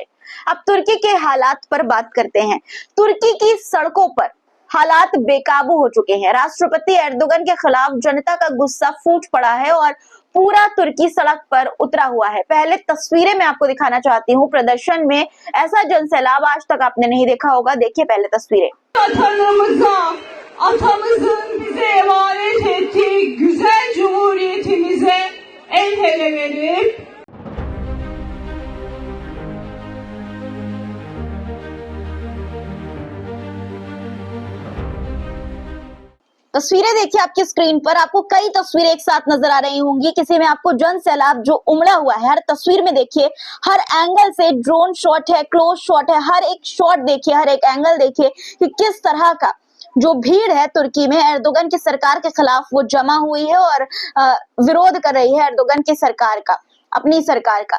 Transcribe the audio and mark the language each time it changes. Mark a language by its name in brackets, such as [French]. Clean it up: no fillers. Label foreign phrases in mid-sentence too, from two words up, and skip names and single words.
[Hindi] अब तुर्की के हालात पर बात करते हैं। तुर्की की सड़कों पर हालात बेकाबू हो चुके हैं। राष्ट्रपति एर्दोगन के खिलाफ जनता का गुस्सा फूट पड़ा है और पूरा तुर्की सड़क पर उतरा हुआ है। पहले तस्वीरें मैं आपको दिखाना चाहती हूँ। प्रदर्शन में ऐसा जनसैलाब आज तक आपने नहीं देखा होगा। देखिए पहले तस्वीरें। [Turkish] Atamızın bize emanet ettiği güzel cumhuriyetimize el ele verip [Hindi] तस्वीरें देखिए आपकी स्क्रीन पर। आपको कई तस्वीरें एक साथ नजर आ रही होंगी। किसी में आपको जन सैलाब जो उमड़ा हुआ है, हर तस्वीर में देखिए, हर एंगल से [English] drone shot [Hindi] है, [English] close shot [Hindi] है, हर एक शॉट देखिए, हर एक एंगल देखिए कि किस तरह का जो भीड़ है तुर्की में एर्दोगन की सरकार के खिलाफ वो जमा हुई है और विरोध कर रही है एर्दोगन की सरकार का, अपनी सरकार का।